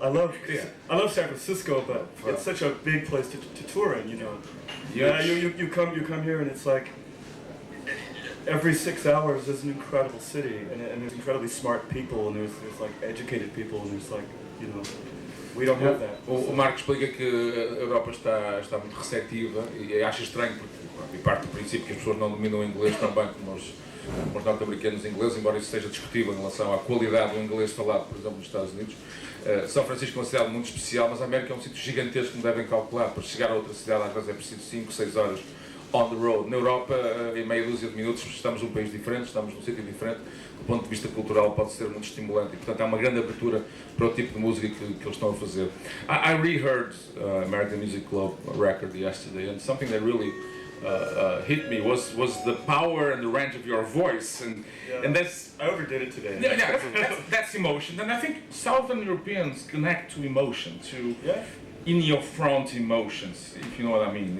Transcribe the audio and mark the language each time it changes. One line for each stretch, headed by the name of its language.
English: I love San Francisco, but it's such a big place to tour in. You know. Yeah. You come here and it's like every 6 hours there's an incredible city, and there's incredibly smart people, and there's like educated people, and there's like, you know, we don't have that.
Portuguese: O Marco explica que a Europa está muito receptiva e acha estranho porque parte do princípio que as pessoas não dominam o inglês tão bem como os norte-americanos ingleses, embora isso seja discutível em relação à qualidade do inglês falado, por exemplo, nos Estados Unidos. São Francisco é uma cidade muito especial, mas a América é um sítio gigantesco que me devem calcular. Para chegar a outra cidade às vezes é preciso 5, 6 horas
English: on the road.
Portuguese: Na Europa, em meia dúzia de minutos, estamos num país diferente, estamos num sítio diferente. Do ponto de vista cultural pode ser muito estimulante e, portanto, há uma grande abertura para o tipo de música que eles estão a fazer.
English: I reheard American Music Club record yesterday, and something that really hit me was the power and the range of your voice, and that's I overdid it today. that's emotion, and I think Southern Europeans connect to emotion, to in your front emotions, if you know what I mean.